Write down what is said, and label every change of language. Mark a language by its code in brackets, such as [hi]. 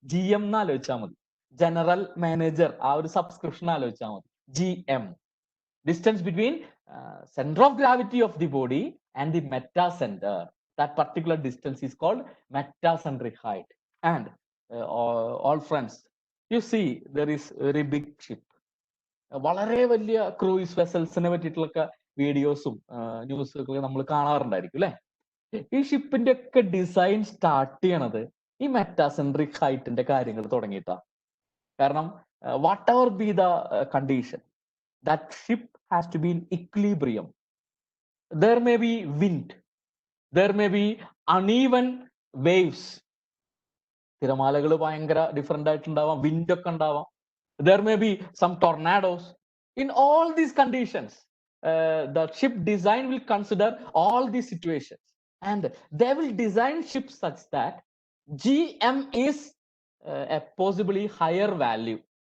[en] GM na alochicha madi. General Manager, our subscription alochicha madi. GM. Distance between center of gravity of the body and the metacenter. That particular distance is called metacentric height. And all friends, you see there is a very big ship. [ml] വളരെ വലിയ cruise വെസൽസിനെ പറ്റിയിട്ടുള്ള വീഡിയോസും ന്യൂസൊക്കെ നമ്മൾ കാണാറുണ്ടായിരിക്കും അല്ലെ. ഈ ഷിപ്പിന്റെ ഒക്കെ design start ചെയ്യണത് ഈ മെറ്റാസെൻട്രിക് ഹൈറ്റിന്റെ കാര്യങ്ങൾ തുടങ്ങിയിട്ടാ. കാരണം [en] Whatever be the condition, that ship has to be in equilibrium. There may be wind, there may be uneven waves. [ml] തിരമാലകൾ ഭയങ്കര ഡിഫറെന്റ് ആയിട്ടുണ്ടാവാം, വിൻഡ് ഒക്കെ ഉണ്ടാവാം. [en] There may be some tornadoes. In all these conditions, the ship design will consider all these situations, and they will design ships such that GM is a possibly higher value.